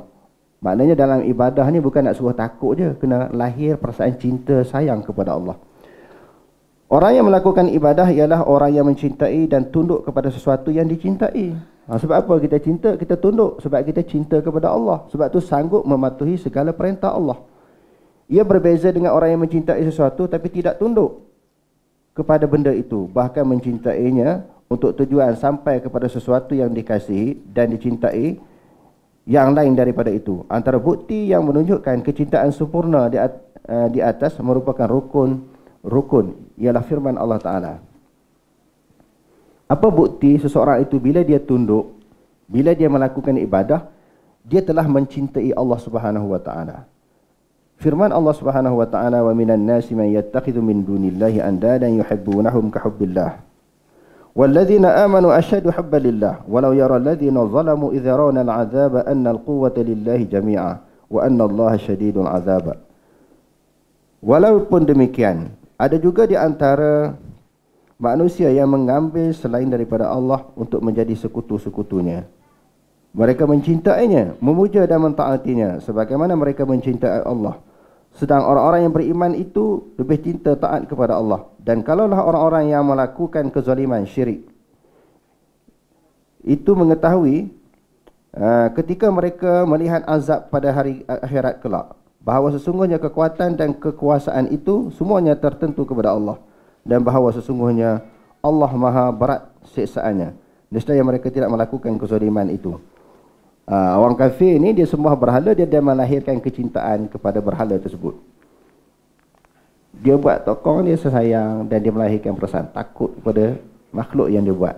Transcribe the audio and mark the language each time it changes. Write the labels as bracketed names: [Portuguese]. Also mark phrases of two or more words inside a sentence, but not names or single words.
[Malay] Maknanya dalam ibadah ni bukan nak suruh takut je, kena lahir perasaan cinta sayang kepada Allah. Orang yang melakukan ibadah ialah orang yang mencintai dan tunduk kepada sesuatu yang dicintai. Sebab apa kita cinta? Kita tunduk sebab kita cinta kepada Allah. Sebab tu sanggup mematuhi segala perintah Allah. Ia berbeza dengan orang yang mencintai sesuatu tapi tidak tunduk kepada benda itu, bahkan mencintainya untuk tujuan sampai kepada sesuatu yang dikasihi dan dicintai yang lain daripada itu. Antara bukti yang menunjukkan kecintaan sempurna di atas merupakan rukun ialah firman [Arabic] الله تعالى. [Malay] Apa bukti seseorang itu bila dia tunduk, bila dia melakukan ibadah, dia telah mencintai [Arabic] الله سبحانه وتعالى. Firman الله سبحانه وتعالى، ومن الناس من يتخذ من دون الله أندادا يحبونهم كحب الله والذين آمنوا أشد حبا لله ولو يرى الذين ظلموا إذ يرون العذاب أن القوة لله جميعا وأن الله شديد العذاب. [Malay] Walaupun demikian, ada juga di antara manusia yang mengambil selain daripada Allah untuk menjadi sekutu-sekutunya. Mereka mencintainya, memuja dan mentaatinya sebagaimana mereka mencintai Allah. Sedang orang-orang yang beriman itu lebih cinta taat kepada Allah. Dan kalaulah orang-orang yang melakukan kezaliman, syirik, itu mengetahui ketika mereka melihat azab pada hari akhirat kelak, bahawa sesungguhnya kekuatan dan kekuasaan itu semuanya tertentu kepada Allah, dan bahawa sesungguhnya Allah maha berat siksaannya, nescaya mereka tidak melakukan kezaliman itu. Orang kafir ni dia sembah berhala, dia melahirkan kecintaan kepada berhala tersebut. Dia buat tokong, dia sayang, dan dia melahirkan perasaan takut kepada makhluk yang dia buat.